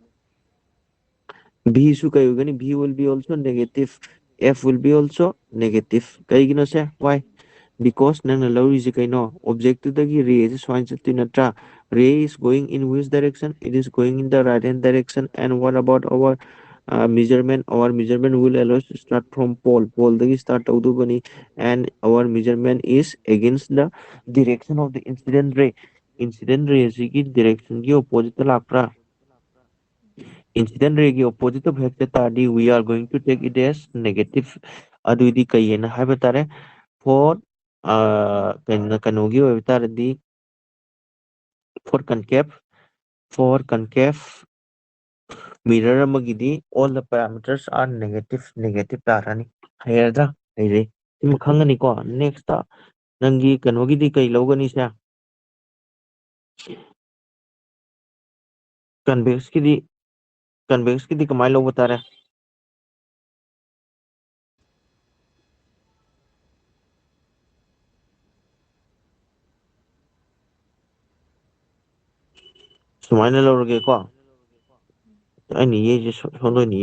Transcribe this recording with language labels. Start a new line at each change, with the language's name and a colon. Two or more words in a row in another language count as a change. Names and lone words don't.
Manipuri: ꯚꯤꯁꯨ ꯀꯩ ꯑꯣꯏꯒꯅꯤ
English: v will be also negative f will be also negative ꯀꯩꯒꯤꯅꯣꯁꯦ why because
Manipuri: ꯅꯪꯅ ꯂꯧꯔꯤꯁꯤ ꯀꯩꯅꯣ ꯑꯣꯕꯖꯦꯛꯇꯨꯗꯒꯤ ꯔꯦꯁꯦ ꯁꯨꯃꯥꯏꯅ ꯆꯠꯇꯣꯏ ꯅꯠꯇ꯭ꯔꯥ
English: ray is going in which direction it is going in the right hand direction and what about our measurement will always start from poleꯗꯒꯤ start ꯇꯧꯗꯧꯕꯅꯤ and our measurement is against the direction of the incident ray
Manipuri: ꯑꯁꯤꯒꯤ
English: directionꯒꯤ opposite
Manipuri: ꯂꯥꯛꯄ꯭ꯔꯥ
English: incident ray
Manipuri: ꯒꯤ opposite ꯍꯦꯛ ꯆꯠ ꯇꯥꯔꯗꯤ
English: we are going to take it as negative
Manipuri: ꯑꯗꯨꯗꯤ ꯀꯩꯅ ꯍꯥꯏꯕ ꯇꯥꯔꯦ for ꯀꯩꯅꯣꯒꯤ ꯑꯣꯏꯕ ꯇꯥꯔꯗꯤ
English: for concave mirror
Manipuri: ꯑꯃꯒꯤꯗꯤ
English: all the parameters are negative
Manipuri: ꯇꯥꯔꯅꯤ ꯍꯩꯔꯗ꯭ꯔꯥ ꯍꯩꯔꯦ ꯁꯤꯃ ꯈꯪꯉꯅꯤꯀꯣ ꯅꯦꯛꯁꯇ ꯅꯪꯒꯤ ꯀꯩꯅꯣꯒꯤꯗꯤ ꯀꯩ ꯂꯧꯒꯅꯤꯁꯦ ꯀꯟꯚꯦꯛꯁꯀꯤꯗꯤ ꯀꯃꯥꯏꯅ ꯂꯧꯕ ꯇꯥꯔꯦ ꯁꯨꯃꯥꯏꯅ ꯂꯧꯔꯒꯦꯀꯣ ꯑꯩꯅ ꯌꯦꯛꯏꯁꯦ ꯁꯣꯝꯗ ꯑꯣꯏꯅ